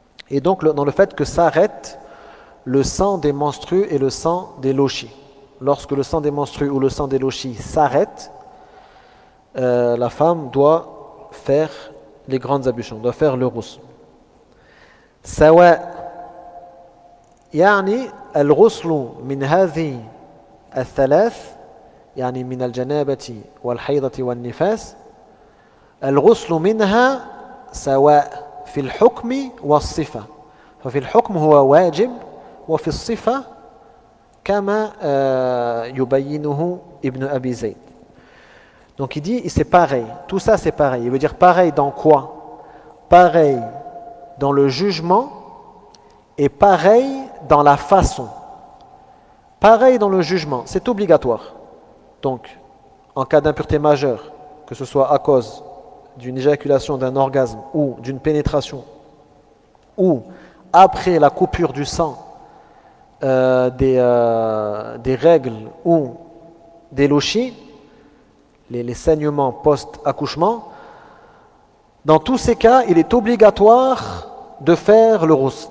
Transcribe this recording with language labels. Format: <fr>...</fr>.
<fr>Et donc dans le fait que s'arrête le sang des menstrues et le sang des lochis. Lorsque le sang des menstrues ou le sang des lochis s'arrête, la femme doit faire les grandes ablutions, doit faire le ghusl.</fr> <ar>سواء يعني الغسل من هذه الثلاث يعني من الجنابة والحيضة والنفاس الغسل منها سواء في الحكم والصفة ففي الحكم هو واجب وفي الصفة كما يبينه ابن أبي زيد.</ar> <fr>Donc il dit, c'est pareil, tout ça c'est pareil. Il veut dire pareil dans quoi? Pareil dans le jugement et pareil dans la façon. Pareil dans le jugement, c'est obligatoire. Donc, en cas d'impureté majeure, que ce soit à cause d'une éjaculation, d'un orgasme ou d'une pénétration, ou après la coupure du sang, des règles ou des lochis, les saignements post-accouchement, dans tous ces cas, il est obligatoire de faire le ghusl.</fr>